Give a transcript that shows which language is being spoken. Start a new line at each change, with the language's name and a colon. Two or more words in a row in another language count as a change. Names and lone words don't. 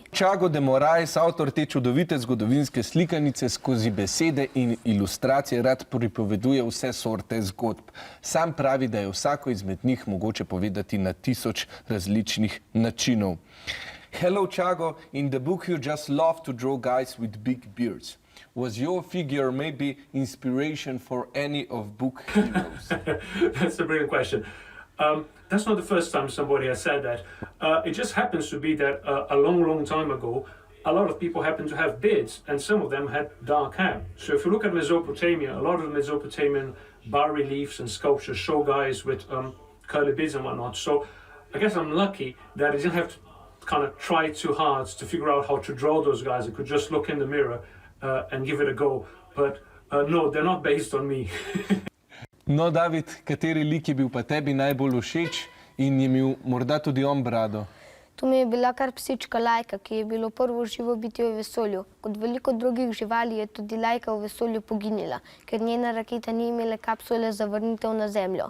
Slovenian: Čago de Moraes, avtor te čudovite zgodovinske slikanice, skozi besede in ilustracije rad pripoveduje vse sorte zgodb. Sam pravi, da je vsako izmed njih mogoče povedati na 1000 različnih načinov.
English: Hello, Čago. In the book you just love to draw guys with big beards. Was your figure maybe inspiration for any of book heroes? That's a brilliant question. That's not the first time somebody has said that. It just happens to be that a long time ago, a lot of people happened to have beards, and some of them had dark hair. So if you look at Mesopotamia, a lot of Mesopotamian bas-reliefs and sculptures show guys with curly beards and whatnot. So I guess I'm lucky that I didn't have to kind of try too hard to figure out how to draw those guys. I could just look in the mirror and give it a go. But no, they're not based on me.
Slovenian: No, David, kateri lik je bil pa tebi najbolj všeč in je imel morda tudi on brado? Tu mi je bila kar psička Lajka, ki je bilo prvo živo bitje v vesolju. Kot veliko drugih živali je tudi Lajka v vesolju poginila, ker njena raketa ni imela kapsule za vrnitev na Zemljo.